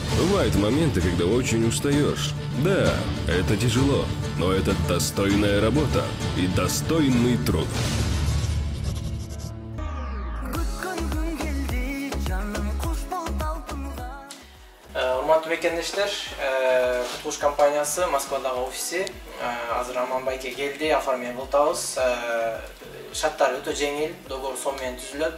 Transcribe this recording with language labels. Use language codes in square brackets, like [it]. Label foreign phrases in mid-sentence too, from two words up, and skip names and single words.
[ru] Бывают моменты, когда очень устаешь. Да, это тяжело, но это достойная работа и достойный труд. [ky] Урматтуу мекендештер, Куткуш компаниясы Москвадагы офиси азыр Аманбайке келди, оформление кылтабыз. Шарттары өтө жеңил, договор сом менен түзүлөт.